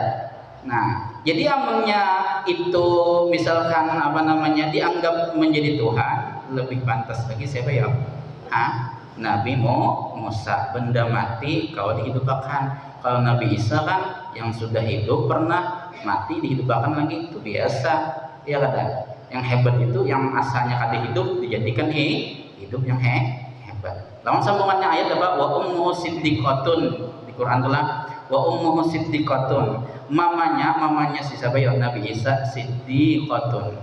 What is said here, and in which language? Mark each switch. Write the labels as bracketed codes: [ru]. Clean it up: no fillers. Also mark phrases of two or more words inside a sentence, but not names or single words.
[id] Nah, jadi amunnya itu misalkan apa namanya dianggap menjadi Tuhan, lebih pantas lagi siapa ya? Nabi Musa benda mati kalau dihidupkan. Kalau Nabi Isa kan yang sudah hidup pernah mati dihidupkan lagi itu biasa. [bjn] Ya kada. [id] Yang hebat itu yang asalnya kada hidup dijadikan hidup yang hebat. Lawan sambungannya ayat apa? [ar] وأم صديقة [id] Quran telah [ar] وأمه صديقة, [id] mamanya si siapa ya Nabi Isa siddiqatun.